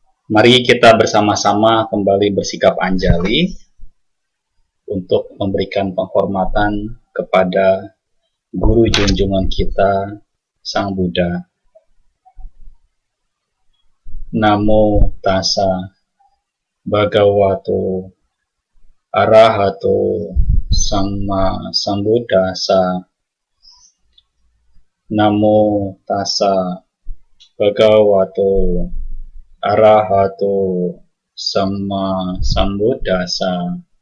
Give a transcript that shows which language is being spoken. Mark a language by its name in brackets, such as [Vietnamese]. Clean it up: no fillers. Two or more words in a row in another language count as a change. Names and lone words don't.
[Indonesian] Mari kita bersama-sama kembali bersikap anjali untuk memberikan penghormatan kepada Guru junjungan kita, Sang Buddha. [Pali] Namo tassa bhagavato arahato samma sambuddhassa. Namo tassa bhagavato arahato samma sambuddhassa.